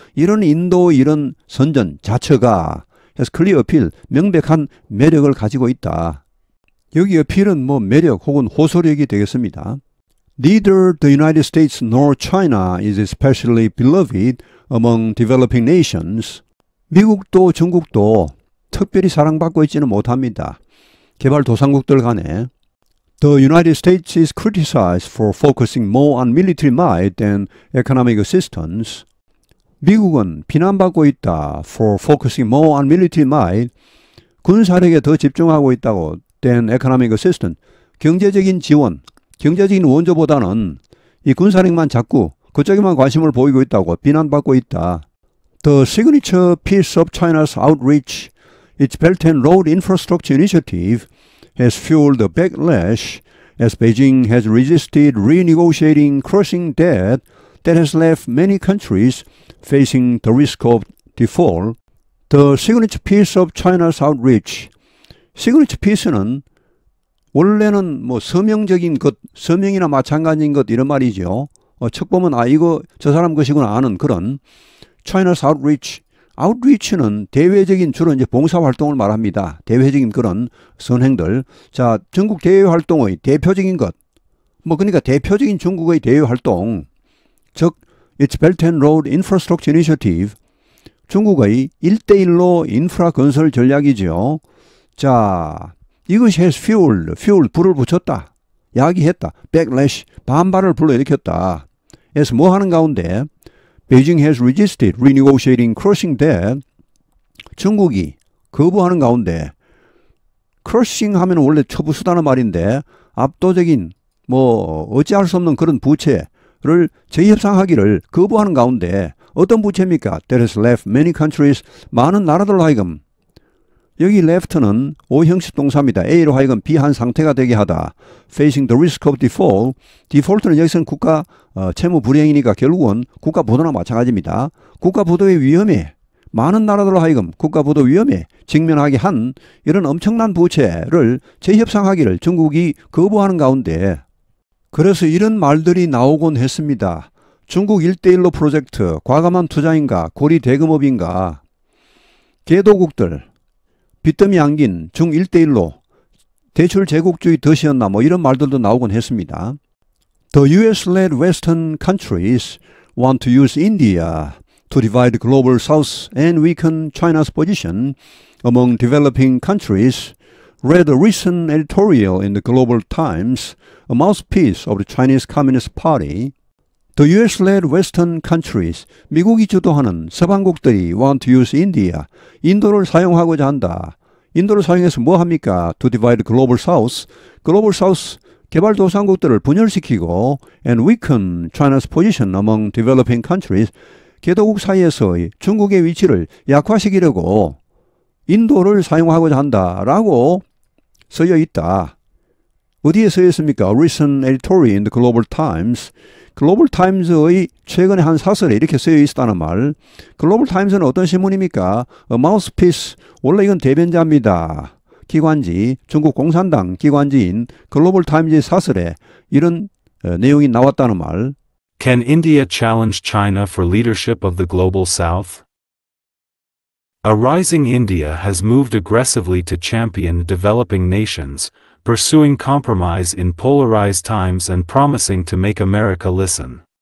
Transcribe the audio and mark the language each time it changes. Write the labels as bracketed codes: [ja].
[ko] 이런 인도 이런 선전 자처가 그래서 클리어 어필, 명백한 매력을 가지고 있다. 여기 어필은 뭐 매력 혹은 호소력이 되겠습니다. [en] Neither the United States nor China is especially beloved among developing nations. [ko] 미국도 중국도 특별히 사랑받고 있지는 못합니다. 개발도상국들 간에 [en] The United States is criticized for focusing more on military might than economic assistance. [ko] 미국은 비난받고 있다. [en] For focusing more on military might. [ko] 군사력에 더 집중하고 있다고. [en] Than economic assistance. [ko] 경제적인 지원, 경제적인 원조보다는 이 군사력만 자꾸 그쪽에만 관심을 보이고 있다고 비난받고 있다. [en] The signature piece of China's outreach, its Belt and Road Infrastructure Initiative, has fueled the backlash as Beijing has resisted renegotiating crushing debt that has left many countries facing the risk of default. The signature piece of China's outreach. [ko] signature piece는 원래는 뭐 서명적인 것, 서명이나 마찬가지인 것 이런 말이죠. 척 보면 이거 저 사람 것이구나 아는 그런 [en] China's outreach. [ko] outreach는 대외적인 주로 이제 봉사활동을 말합니다. 대외적인 그런 선행들. 자, 전국 대외활동의 대표적인 것. 그러니까 대표적인 중국의 대외활동. [en] 즉, Its Belt and Road Infrastructure Initiative. [ko] 중국의 1대1로 인프라 건설 전략이죠. 자, 이것이 [en] has fuel, [ko] 불을 붙였다. 야기했다. backlash, 반발을 불러일으켰다. 에서 뭐 하는 가운데 [en] Beijing has resisted renegotiating crushing debt. [ko] 중국이 거부하는 가운데 crushing 하면 원래 처부수다는 말인데 압도적인 어찌할 수 없는 그런 부채를 재협상하기를 거부하는 가운데 어떤 부채입니까? [en] That has left many countries, [ko] 많은 나라들로 하여금 여기 left는 오형식 동사입니다. A로 하여금 B한 상태가 되게 하다. [en] Facing the risk of default. [ko] default는 여기서는 국가 채무 불이행이니까 결국은 국가 부도나 마찬가지입니다. 국가 부도의 위험에 많은 나라들로 하여금 국가 부도 위험에 직면하게 한 이런 엄청난 부채를 재협상하기를 중국이 거부하는 가운데 그래서 이런 말들이 나오곤 했습니다. 중국 1대1로 프로젝트, 과감한 투자인가, 고리 대금업인가, 개도국들, 빚더미 안긴 중 1대1로 대출 제국주의 덫이었나 이런 말들도 나오곤 했습니다. [en] The US-led Western countries want to use India to divide the global South and weaken China's position among developing countries, read a recent editorial in the Global Times, a mouthpiece of the Chinese Communist Party. The US-led Western countries, [ko] 미국이 주도하는 서방국들이 [en] want to use India, [ko] 인도를 사용하고자 한다. 인도를 사용해서 뭐 합니까? [en] To divide the global south, global south [ko] 개발도상국들을 분열시키고 [en] and weaken China's position among developing countries, [ko] 개도국 사이에서의 중국의 위치를 약화시키려고 인도를 사용하고자 한다라고 쓰여 있다. 어디에 쓰여 있습니까? [en] A recent editorial in the Global Times. [ko] 글로벌 타임즈의 최근에 한 사설에 이렇게 쓰여 있었다는 말. 글로벌 타임즈는 어떤 신문입니까? [en] A mouthpiece. [ko] 원래 이건 대변자입니다. 기관지, 중국 공산당 기관지인 글로벌 타임즈의 사설에 이런 내용이 나왔다는 말. [en] Can India challenge China for leadership of the global south? A rising India has moved aggressively to champion developing nations, pursuing compromise in polarized times and promising to make America listen.